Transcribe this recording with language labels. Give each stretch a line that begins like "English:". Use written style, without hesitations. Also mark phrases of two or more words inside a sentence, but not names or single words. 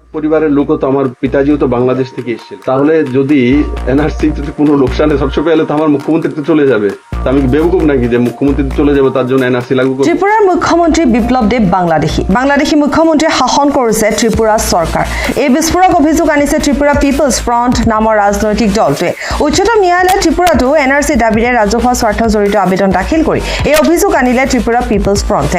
Bangla: পরিবারের লোকও তো আমার পিতাজিও তো বাংলাদেশ থেকে এসেছিল, তাহলে যদি এনআরসি কোনো লোকসানে সবচেয়ে পেলে তো আমার মুখ্যমন্ত্রী তো চলে যাবে। তা আমি বেবকুফ নাকি যে মুখ্যমন্ত্রী চলে যাবে তার জন্য এনআরসি লাগু করব?
Assamese: ত্রিপুরাৰ মুখ্যমন্ত্ৰী বিপ্লৱ দেৱ বাংলাদেশী মুখ্যমন্ত্ৰীয়ে শাসন কৰিছে ত্ৰিপুৰা চৰকাৰ। এই বিস্ফোৰক অভিযোগ আনিছে ত্ৰিপুৰা পিপলছ ফ্ৰণ্ট নামৰ ৰাজনৈতিক দলটোৱে। উচ্চতম ন্যায়ালয়ে ত্ৰিপুৰাতো এনআৰসি দাবীৰে ৰাজহুৱা স্বাৰ্থ জড়িত আবেদন দাখিল কৰি এই অভিযোগ আনিলে ত্ৰিপুৰা পিপলছ ফ্ৰণ্টে।